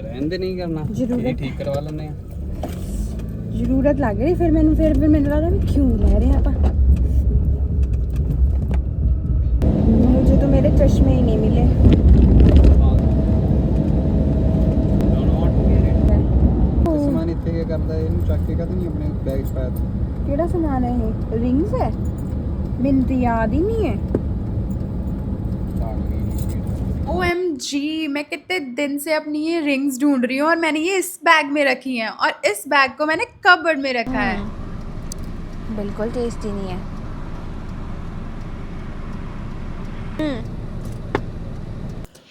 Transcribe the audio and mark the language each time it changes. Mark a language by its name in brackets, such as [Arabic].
[Hindi] रहने नहीं करना, ये ठीक करवा लेने [Punjabi] ਜ਼ਰੂਰਤ ਲੱਗ ਰਹੀ। ਫਿਰ ਮੈਨੂੰ ਲੱਗਦਾ ਵੀ [Hindi] क्यों ਲੈ रहे हैं [Punjabi] ਆਪਾਂ। [Hindi] मुझे तो मेरे चश्मे ही नहीं मिले। [Punjabi] ਸਮਾਨ ਇੱਥੇ ਕੀ ਕਰਦਾ, ਇਹਨੂੰ ਚੱਕ ਕੇ ਕਦੇ ਨਹੀਂ ਆਪਣੇ ਬੈਗ 'ਚ ਪਾਇਆ ਤੂੰ। ਕਿਹੜਾ ਸਮਾਨ ਹੈ ਇਹ? [Hindi] ਰਿੰਗਸ है, [Punjabi] ਮੈਨੂੰ [Hindi] तो याद ही नहीं है। OMG, मैं कितने दिन से अपनी ये रिंग्स ढूंढ रही हूँ, और मैंने ये इस बैग में रखी हैं, और इस बैग को मैंने कबर्ड में रखा है। बिल्कुल टेस्टी नहीं है।